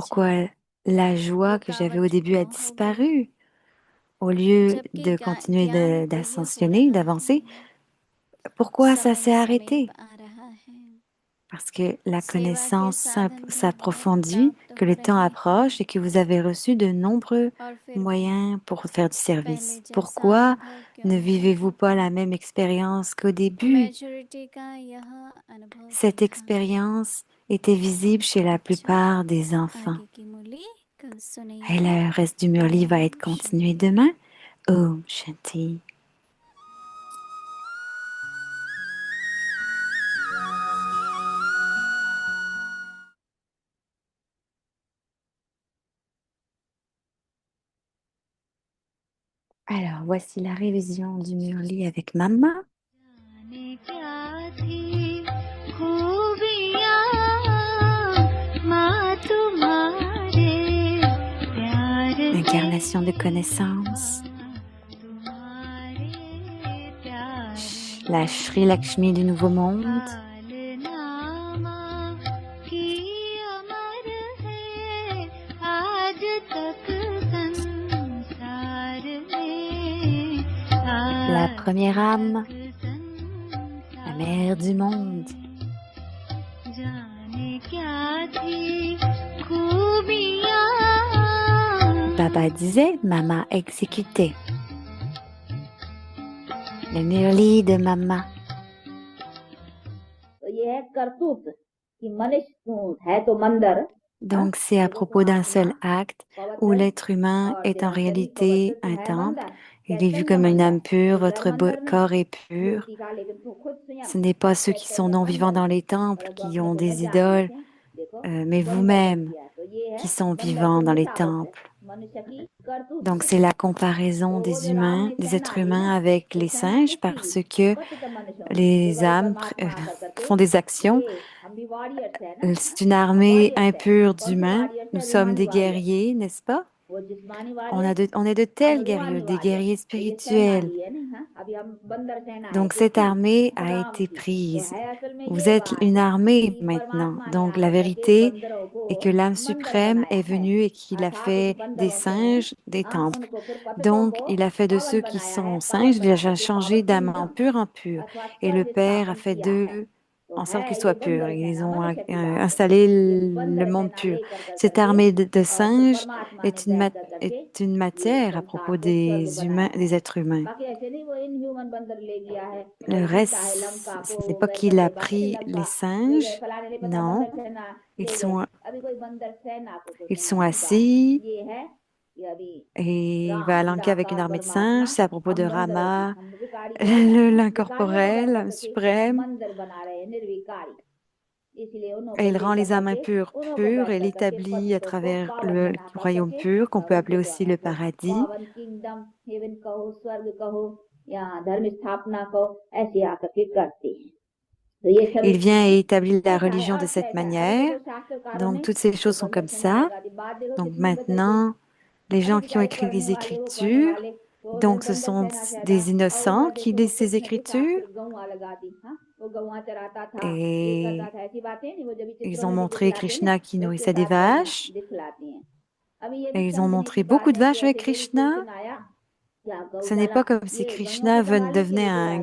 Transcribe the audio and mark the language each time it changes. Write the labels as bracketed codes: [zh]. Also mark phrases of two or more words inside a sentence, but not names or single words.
[fr] Pourquoi la joie que j'avais au [hi] रुकावट [fr] début a [hi] क्यों हो गई [fr] disparu? Au lieu [hi] जबकि [fr] de continuer [hi] ज्ञान वही हो [fr] d'ascensionner, [hi] रहा [fr] d'avancer, [hi] है [fr] pourquoi ça [hi] समय [fr] s'est [hi] समीप [fr] arrêté? [hi] आ रहा है [fr] Parce que la [hi] सेवा के [fr] connaissance [hi] साधन भी [fr] s'approfondit, [hi] प्राप्त [fr] que [hi] हो [fr] le temps [hi] रहे [fr] approche et [hi] हैं [fr] que vous avez reçu de nombreux [hi] और फिर भी [fr] moyens pour faire du [hi] पहले [fr] service. [hi] जैसा [fr] Pourquoi [hi] अनुभव क्यों [fr] ne [hi] नहीं [fr] vivez-vous pas [hi] होता [fr] la même expérience qu'au début? [hi] मेजॉरिटी का यह अनुभव [fr] Cette [hi] भी था [fr] expérience était visible chez la [hi] अच्छा [fr] plupart des enfants. [hi] आगे की मूली कल [fr] Et [hi] सुनेंगे [fr] le reste du murli va être [hi] ओम [fr] continué [hi] शांति [fr] demain. [hi] ओम शांति. [fr] Alors, voici la révision du murli avec Mama. [hi] जाने क्या थी खूबियाँ माँ तुम्हारे प्यार में [fr] Incarnation de connaissance. [hi] तुम्हारे प्यार [fr] La Shri Lakshmi du Nouveau Monde. [hi] नामा की अमर है आज तक संसार में [fr] La première âme. [hi] संसार [fr] La mère du monde. [hi] जाने क्या थी खूबियाँ [fr] Baba disait, Mama exécutait. Le murli de Mama. [hi] तो ये है करतूत कि मनुष्य है तो मंदर [fr] Donc, c'est à propos d'un seul acte où l'être humain est en réalité un temple. Il est vu comme une âme pure, votre corps est pur. Ce n'est pas ceux qui sont non-vivants dans les temples, qui ont des idoles, mais vous-même qui sont vivants dans les temples. Donc, c'est la comparaison des humains, des êtres humains avec les singes parce que les âmes font des actions. C'est une armée impure d'humains. Nous sommes des guerriers, n'est-ce pas? [hi] वो जिस्मानी वाणी [fr] On [hi] है, [fr] on est de tels [hi] हम [fr] guerriers, [hi] रूहानी [fr] des [hi] वाणी है। [fr] guerriers [hi] तो ये सेना [fr] spirituels. [hi] ली है ना, हाँ? अभी हम बंदर सेना है [fr] Donc cette [hi] किसकी? [fr] armée a [hi] राम [fr] été [hi] की। तो [fr] prise. [hi] है असल में [fr] Vous [hi] ये [fr] êtes [hi] बात [fr] une armée [hi] कि [fr] maintenant. [hi] परमात्मा ने [fr] Donc la [hi] आकर करके [fr] vérité [hi] बंदरों को [fr] est que l'âme [hi] मंदिर [fr] suprême [hi] बनाया [fr] est [hi] है। [fr] venue et qu'il a [hi] अर्थात उस [fr] fait des [hi] बंदरों से [fr] singes des temples. [hi] उनको फिर पतितों [fr] Donc [hi] को [fr] il a fait de [hi] पवन [fr] ceux qui [hi] बनाया है, [fr] sont [hi] पवन [fr] singes, il [hi] बना [fr] a [hi] करके पावन [fr] changé d'âme en [hi] किंगडम [fr] pur. [hi] अथवा [fr] Et le [hi] स्वर्ग [fr] Père a [hi] स्थापन [fr] fait [hi] किया है। [fr] d'eux [hi] तो [fr] en sorte qu'ils [hi] है ये [fr] soient purs. [hi] बंदर [fr] Ils [hi] सेना [fr] ont [hi] मनुष्य की बात है। [fr] installé [hi] ये [fr] le [hi] बंदर [fr] monde [hi] सेना [fr] pur. [hi] लेकर [fr] Cette [hi] करके [fr] armée de [hi] और फिर [fr] singes [hi] परमात्मा ने [fr] est [hi] बैठ कर करके [fr] est une [hi] ये [fr] matière à [hi] संसार [fr] propos [hi] को स्वर्ग [fr] des [hi] बनाया [fr] humains, [hi] है। [fr] des êtres humains. [hi] बाकी ऐसे नहीं वो इनह्यूमन बंदर ले गया है [fr] Le [hi] और [fr] reste, [hi] चाहे लंका [fr] ce [hi] को [fr] n'est [hi] वो [fr] pas [hi] गए [fr] qu'il a [hi] करके बाकी [fr] pris [hi] लंका [fr] les [hi] ले गए [fr] singes, [hi] फलाने ने पता [fr] non, [hi] बंदर सेना [fr] ils [hi] ले गए। [fr] sont, [hi] अभी कोई बंदर सेना को तो [fr] ils [hi] नहीं [fr] sont [hi] आएगा। [fr] assis [hi] ये है कि अभी [fr] et il va à [hi] राम [fr] Lanka avec une [hi] निराकार [fr] armée de [hi] परमात्मा [fr] singes. C'est à propos [hi] हम [fr] de [hi] बंदरों की, [fr] Rama, [hi] हम विकारी जो है ना, विकारियों को [fr] l'incorporel, [hi] बैठ [fr] l'âme [hi] करके [fr] suprême. [hi] मंदिर बना रहे हैं निर्विकारी, इसलिए उन्हों [fr] Et [hi] को [fr] il rend les [hi] लेकर [fr] âmes [hi] करके [fr] impures [hi] उन्हों को [fr] pures [hi] बैठ [fr] et [hi] कर करके [fr] l'établit à [hi] पतितों को [fr] travers [hi] पावन [fr] le [hi] बना कर [fr] royaume [hi] करके [fr] pur qu'on peut appeler [hi] उनके [fr] aussi [hi] द्वारा [fr] le [hi] को [fr] paradis. [hi] पावन [en] kingdom heaven [hi] कहो, स्वर्ग कहो या धर्म स्थापना कहो, ऐसे आकर के करते हैं। तो ये [fr] Il [hi] सभी [fr] vient et [hi] चीजें [fr] établit la [hi] ऐसा है, [fr] religion de [hi] अर्थ [fr] cette [hi] ऐसा है। अभी [fr] manière. [hi] देखो शास्त्रकारों [fr] Donc [hi] ने [fr] toutes ces [hi] वो [fr] choses sont [hi] बंदर [fr] comme [hi] सेना [fr] ça. [hi] लगा दी। बात देखो [fr] Donc [hi] कितनी बदल गई। [fr] maintenant, les [hi] अभी [fr] gens qui ont [hi] बेचारे [fr] écrit [hi] पढ़ने [fr] les [hi] वाले वो पढ़ने [fr] Écritures, [hi] वाले वो [fr] donc ce [hi] बंदर [fr] sont [hi] सेना से [fr] des [hi] और [fr] innocents [hi] उधर [fr] qui [hi] देखो [fr] lisent ces [hi] कृष्ण के साथ [fr] Écritures [hi] फिर गौवा लगा दी। हाँ, वो गौवा चराता था, ये [fr] et [hi] करता था, ऐसी बातें नहीं वो जब [fr] ils [hi] चित्रों [fr] ont [hi] में भी [fr] montré [hi] दिखलाते हैं ना, [fr] Krishna qui [hi] उसके [fr] nourrissait des [hi] साथ गौवा [fr] vaches [hi] दिखलाते हैं। अभी ये भी [fr] et ils ont [hi] समझने की [fr] montré [hi] बात [fr] beaucoup de [hi] है कि [fr] vaches avec [hi] ऐसे कोई [fr] Krishna. [hi] कृष्ण आया क्या [fr] Ce n'est [hi] गौशाला, [fr] pas comme si [hi] ये गौओं को [fr] Krishna [hi] संभालने के [fr] devenait [hi] लिए तो [fr] un